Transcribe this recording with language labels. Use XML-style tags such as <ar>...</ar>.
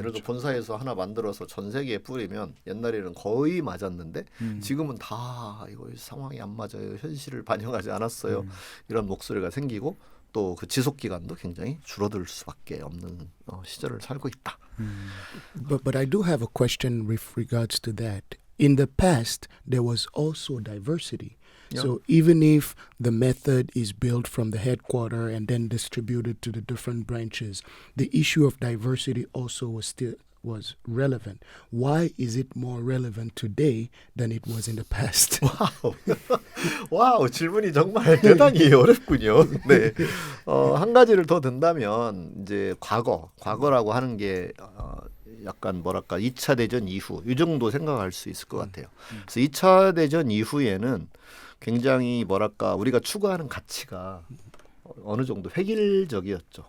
<ko>예를 들어 그쵸. 본사에서 하나 만들어서 전 세계에 뿌리면 옛날에는 거의 맞았는데 지금은 다 이거 상황이 안 맞아요. 현실을 반영하지 않았어요. 이런 목소리가 생기고 또 그 지속 기간도 굉장히 줄어들 수밖에 없는 시절을 살고 있다.</ko> <en>But I do have a question with regards to that. In the past, there was also diversity. Yeah. So even if the method is built from the headquarter and then distributed to the different branches, the issue of diversity also was relevant. Why is it more relevant today than it was in the past?</en> <ko>와우, 질문이 정말 대단히 어렵군요. 네. 한 가지를 더 든다면 이제 과거라고 하는 게 약간 뭐랄까 2차 대전 이후 이 정도 생각할 수 있을 것 같아요. 그래서 2차 대전 이후에는 굉장히 뭐랄까 우리가 추구하는 가치가 어느 정도 획일적이었죠.</ko>